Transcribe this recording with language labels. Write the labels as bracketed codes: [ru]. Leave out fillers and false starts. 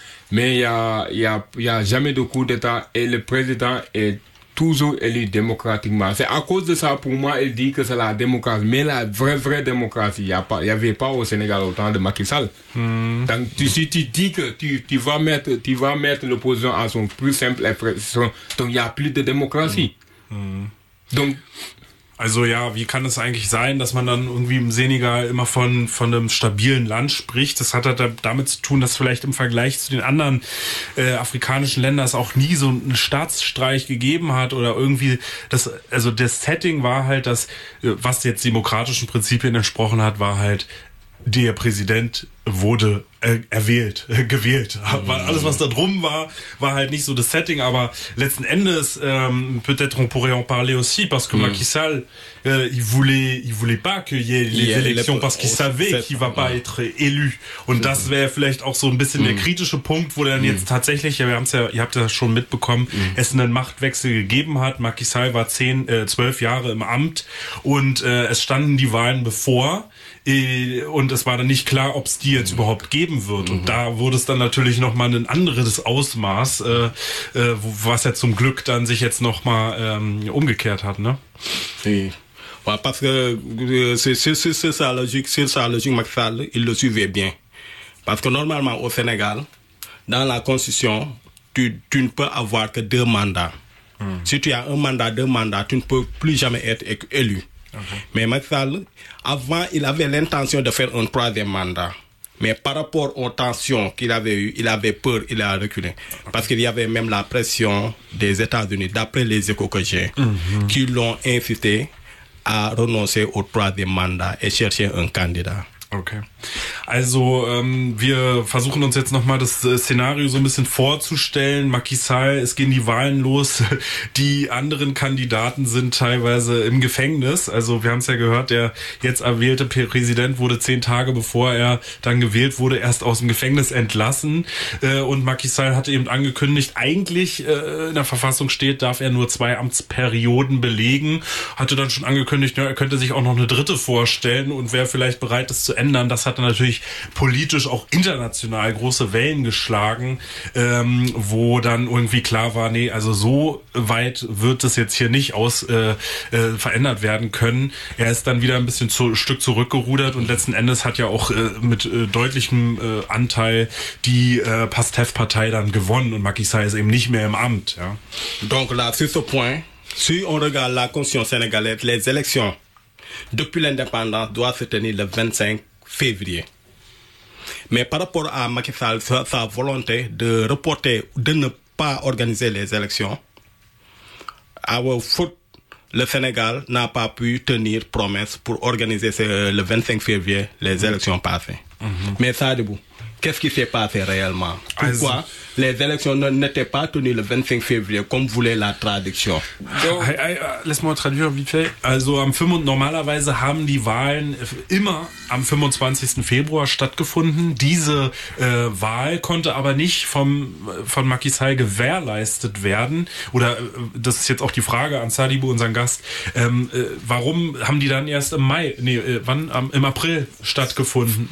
[fr] Mais il y a jamais de coup d'État et le président est toujours élu démocratiquement. C'est à cause de ça, pour moi, il dit que c'est la démocratie. Mais la vraie démocratie, il n'y avait pas au Sénégal au temps de Macky Sall. Mm. Donc, si tu dis que tu vas mettre l'opposition à son plus simple expression, donc il n'y a plus de démocratie. Mm. [de] Donc, also ja, wie kann es eigentlich sein, dass man dann irgendwie im Senegal immer von einem stabilen Land spricht? Das hat halt damit zu tun, dass vielleicht im Vergleich zu den anderen afrikanischen Ländern es auch nie so einen Staatsstreich gegeben hat oder irgendwie das, also das Setting war halt das, was jetzt demokratischen Prinzipien entsprochen hat, war halt der Präsident wurde gewählt. Mhm. Alles, was da drum war, war halt nicht so das Setting, aber letzten Endes [fr] peut-être on pourrait en parler aussi, parce que Macky Sall, il voulait pas qu'il y ait les élections, parce qu'il savait qu'il va pas être élu. [de] Und das wäre vielleicht auch so ein bisschen der kritische Punkt, wo dann jetzt tatsächlich, ja, ihr habt ja schon mitbekommen, es einen Machtwechsel gegeben hat. Macky Sall war 12 Jahre im Amt und es standen die Wahlen bevor und es war dann nicht klar, ob es die jetzt überhaupt geben wird. Mhm. Und da wurde es dann natürlich nochmal ein anderes Ausmaß, was ja zum Glück dann sich jetzt nochmal umgekehrt hat, ne? [fr] Oui. Parce que c'est sa logique, Macky Sall, il le suivait bien. Parce que normalement, au Sénégal, dans la Constitution, tu ne peux avoir que 2 mandats. Mm. Si tu as 2 mandats, tu ne peux plus jamais être élu. Okay. Mais Macky Sall, avant, il avait l'intention de faire un 3e mandat. Mais par rapport aux tensions qu'il avait eues, il avait peur, il a reculé. Parce qu'il y avait même la pression des États-Unis, d'après les échos que j'ai, qui l'ont incité à renoncer au 3e mandat et chercher un candidat. Okay. [de] Also wir versuchen uns jetzt nochmal das Szenario so ein bisschen vorzustellen. Macky Sall, es gehen die Wahlen los. Die anderen Kandidaten sind teilweise im Gefängnis. Also wir haben es ja gehört, der jetzt erwählte Präsident wurde 10 Tage, bevor er dann gewählt wurde, erst aus dem Gefängnis entlassen. Und Macky Sall hatte eben angekündigt, eigentlich in der Verfassung steht, darf er nur 2 Amtsperioden belegen. Hatte dann schon angekündigt, ja, er könnte sich auch noch eine 3. vorstellen und wäre vielleicht bereit, das zu ändern. Das hat natürlich politisch auch international große Wellen geschlagen, wo dann irgendwie klar war, nee, also so weit wird das jetzt hier nicht verändert werden können. Er ist dann wieder ein bisschen Stück zurückgerudert und letzten Endes hat ja auch mit deutlichem Anteil die Pastef-Partei dann gewonnen und Macky Sall ist eben nicht mehr im Amt. Ja. [fr] Donc là, c'est ce point. Si on regarde la Constitution sénégalaise, les élections depuis l'indépendance doivent se tenir le 25 février. Mais par rapport à Macky Sall, sa volonté de reporter, de ne pas organiser les élections, à faute, le Sénégal n'a pas pu tenir promesse pour organiser le 25 février les élections passées. Mm-hmm. Mais Sadibou, qu'est-ce qui s'est passé réellement? pourquoi les élections n'étaient pas tenues le 25 février, comme voulait la traduction. Laisse-moi traduire vite fait. [de] Also, normalerweise haben die Wahlen immer am 25. Februar stattgefunden. Diese Wahl konnte aber nicht von Macky Sall gewährleistet werden. Oder das ist jetzt auch die Frage an Sadibou, unseren Gast. Warum haben die dann erst im Mai, im April stattgefunden?